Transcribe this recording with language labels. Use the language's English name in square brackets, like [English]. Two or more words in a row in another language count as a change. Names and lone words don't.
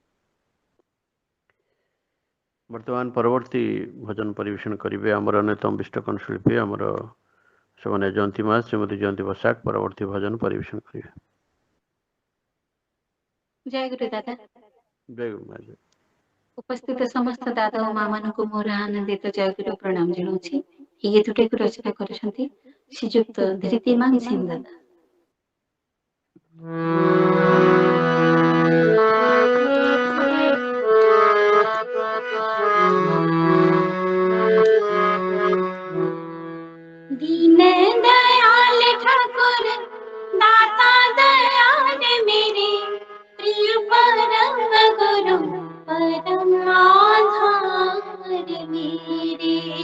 [Odia] ବର୍ତ୍ତମାନ ପରବର୍ତ୍ତୀ ଭଜନ ପରିବେଷଣ କରିବେ ଆମର ଅନ୍ୟତମ ବିଷ୍ଣୁକଣ ଶିଳ୍ପୀ ଆମର ସେମାନେ ଜୟନ୍ତୀ ମା ଶ୍ରୀମତୀ ଜୟନ୍ତୀ ବସାକ ପରବର୍ତ୍ତୀ ଭଜନ ପରିବେଷଣ କରିବେ। ଜୟ ଗୁରୁ ଦାଦା। ଜୟଗୁରୁ ମା। ଉପସ୍ଥିତ ସମସ୍ତ ଦାଦା ଓ ମା ମାନଙ୍କୁ ମୋର ଆନନ୍ଦିତ ଜୟଗୁରୁ ପ୍ରଣାମ ଜଣାଉଛି। ଏହି ଗୀତଟିକୁ ରଚନା କରିଛନ୍ତି ଶ୍ରୀଯୁକ୍ତ ଧୀତିମାନ ସିଂ ଦାଦା। [Hindi] दीन दयाल ठाकुर दाता दयाल मेरे प्रिय परम गुरु परम आधार मेरे।